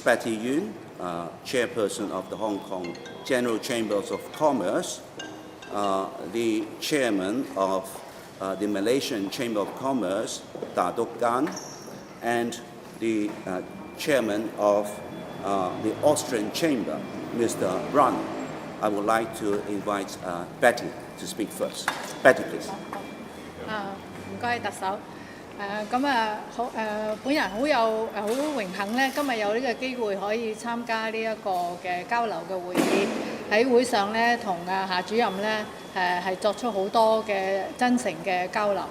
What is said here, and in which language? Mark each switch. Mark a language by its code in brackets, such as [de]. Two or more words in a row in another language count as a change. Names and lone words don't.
[en] Betty Yuen, Chairperson of the Hong Kong General Chambers of Commerce, the Chairman of the Malaysian Chamber of Commerce, Datuk Gan, and the Chairman of the Austrian Chamber, Mr. Brun. I would like to invite Betty to speak first. Betty, please. [yue] 唔該，特首。本人好榮幸咧，今日有呢個機會可以參加呢一個嘅交流嘅會議。喺會上咧，同夏主任咧係作出好多嘅真誠嘅交流。